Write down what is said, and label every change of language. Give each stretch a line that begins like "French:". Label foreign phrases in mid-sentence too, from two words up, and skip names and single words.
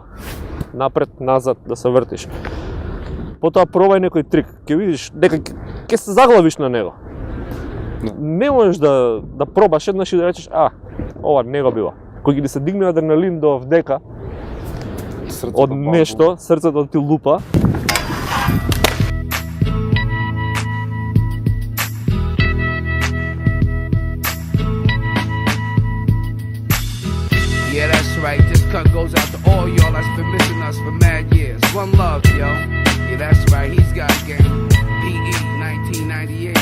Macedonian: Напред, назад, да се вртиш. Потоа пробај некој трик, ќе видиш, дека ќе се заглавиш на него. Не можеш да пробаш еднаш и да речеш, ова не го бива. Кој ги се дигне адреналин до вдека, од нешто, срцето ти лупа.
English: Yeah, that's right. This cut goes out to all y'all that's been missing us for mad years. One love, yo. Yeah, that's right. He's got game. PE 1998.